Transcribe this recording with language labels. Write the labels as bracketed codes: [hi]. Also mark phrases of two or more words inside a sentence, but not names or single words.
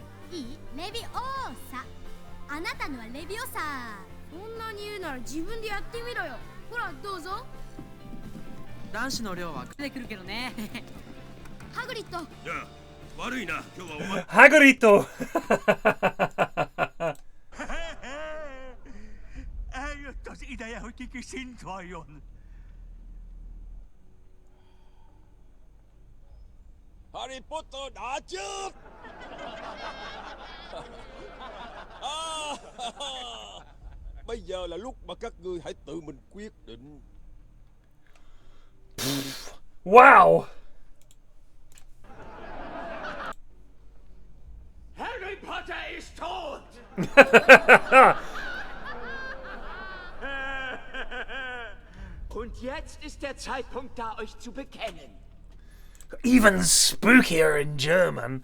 [ja] いい？レビオーサ。あなたのはレビオサ。そんなに言うなら自分でやってみろよ。ほらどうぞ。男子の寮は出てくるけどね。ハグリッド。じゃあ悪いな今日はお前。ハグリッド。 [de] Das ist der heutige Sintwayon. [vi] Harry Potter đã chết. Bây giờ là lúc mà các ngươi hãy tự mình quyết định. Wow. [de] Harry Potter ist tot. Und jetzt ist der Zeitpunkt da, euch zu bekennen. [en] Even spookier in German.